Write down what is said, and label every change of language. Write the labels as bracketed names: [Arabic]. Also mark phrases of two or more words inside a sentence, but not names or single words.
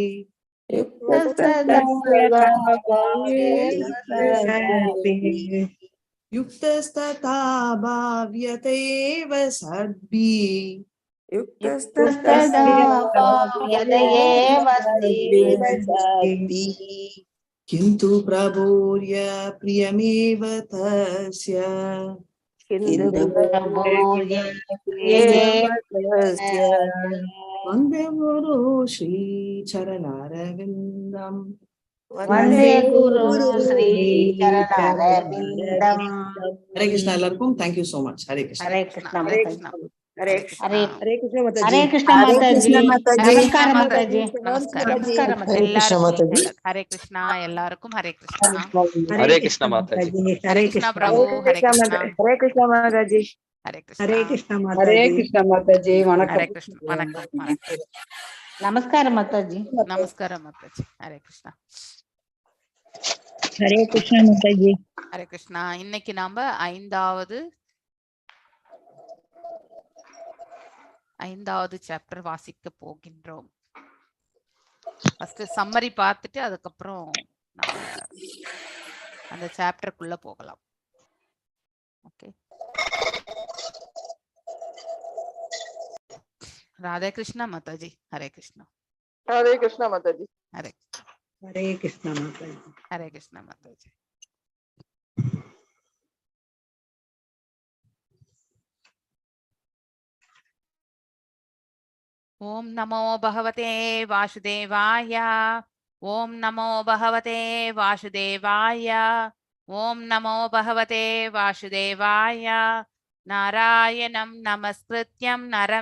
[Sanskrit] युक्तस्तथा भाव्यतैव सद्भिः किन्तु प्रभोर्य प्रियमेव तस्य वन्दे गुरु श्रीचरणारविन्दम् वन्दे गुरु श्रीचरणारविन्दम् [Hindi] हरे कृष्ण [English] ಎಲ್ಲರಿಗೂ thank you so much [Hindi] हरे कृष्ण हरे कृष्ण हरे कृष्ण हरे कृष्ण हरे कृष्ण हरे कृष्ण माताजी नमस्कार माताजी नमस्कार नमस्कार हरे कृष्ण माताजी हरे कृष्ण एल्लारुक्कुम हरे कृष्ण हरे कृष्ण माताजी हरे कृष्ण कृष्ण प्रभु हरे कृष्ण हरे कृष्ण माताजी हरे कृष्ण हरे कृष्ण हरे माताजी कृष्ण माताजी वणक्कम हरे कृष्ण [Tamil] வணக்கம் வணக்கம் [Hindi] नमस्कार माताजी नमस्कार माताजी हरे कृष्ण हरे कृष्ण माताजी हरे कृष्ण [Tamil] இன்னைக்கு நாம ஐந்தாவது சாப்டர் வாசிக்க போகின்றோம். [English] first summary [Tamil] பார்த்துட்டு அதுக்கப்புறம் நம்ம அந்த சாப்டருக்குள்ள போகலாம். ஓகே. [Hindi] राधे कृष्ण माताजी हरे कृष्ण हरे कृष्ण माताजी हरे हरे कृष्ण माताजी हरे कृष्ण माताजी [Sanskrit] ओम नमो भगवते वासुदेवाय ओम नमो भगवते वासुदेवाय ओम नमो भगवते वासुदेवाय नारायणं नमस्कृत्यं नरं